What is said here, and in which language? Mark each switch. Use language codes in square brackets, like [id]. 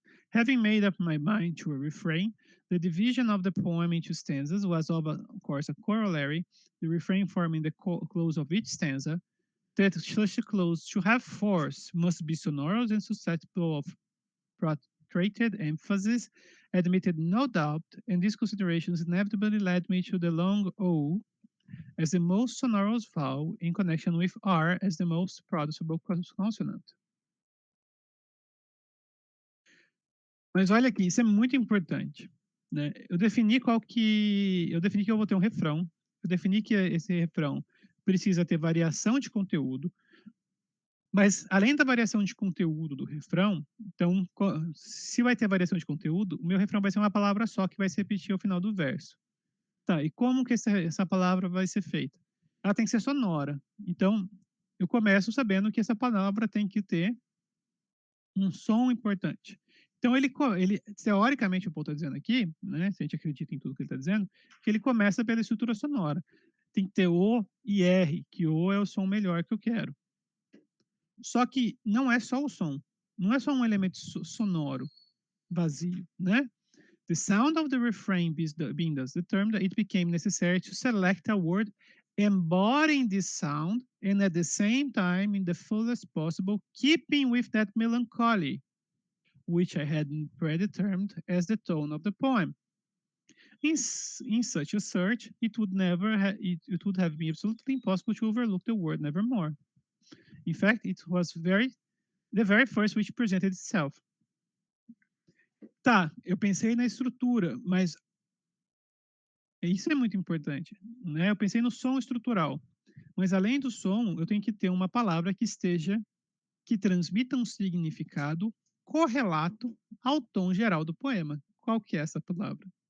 [en] Having made up my mind to a refrain, the division of the poem into stanzas was, of course, a corollary, the refrain forming the close of each stanza, that such a close to have force must be sonorous and susceptible of protracted emphasis, admitted no doubt, and these considerations inevitably led me to the long O as the most sonorous vowel in connection with R as the most producible consonant. [pt] Mas olha aqui, isso é muito importante. Né? Eu defini que eu vou ter um refrão, eu defini que esse refrão precisa ter variação de conteúdo, mas além da variação de conteúdo do refrão, então, se vai ter variação de conteúdo, o meu refrão vai ser uma palavra só que vai se repetir ao final do verso. Tá, e como que essa palavra vai ser feita? Ela tem que ser sonora. Então, eu começo sabendo que essa palavra tem que ter um som importante. Então, ele teoricamente, o Paul está dizendo aqui, né, se a gente acredita em tudo que ele está dizendo, que ele começa pela estrutura sonora. Tem que ter O e R, que O é o som melhor que eu quero. Só que não é só o som, não é só um elemento sonoro vazio, né? [en] The sound of the refrain being thus determined, it became necessary to select a word embodying this sound and at the same time, in the fullest possible, keeping with that melancholy, which I had predetermined as the tone of the poem. In such a search, it would have been absolutely impossible to overlook the word nevermore. In fact, it was the very first which presented itself. [pt] Tá, eu pensei na estrutura, mas isso é muito importante, né? Eu pensei no som estrutural, mas além do som, eu tenho que ter uma palavra que transmita um significado correlato ao tom geral do poema. Qual que é essa palavra?